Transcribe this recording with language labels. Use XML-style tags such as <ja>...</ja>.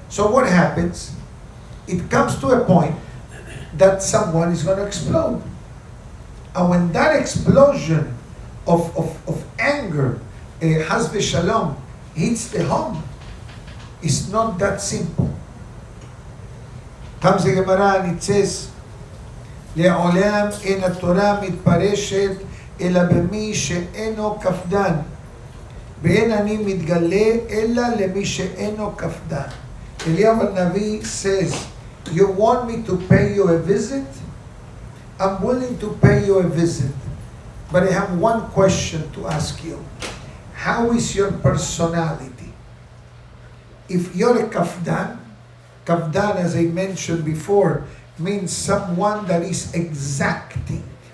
<en>So what happens? It comes to a point that someone is going to explode. And when that explosion of anger, Chas v'shalom, hits the home, it's not that simple. Comes the Gemara and it says,</en> <he>לעולם אין התורה מתפרשת אלא במי שאינו קפדן, ואין אני מתגלה אלא למי שאינו קפדן.</he> <en>Eliyahu Navi says, you want me to pay you a visit? I'm willing to pay you a visit. But I have one question to ask you. How is your personality? If you're a kafdan, kafdan, as I mentioned before, means someone that is exacting.</en>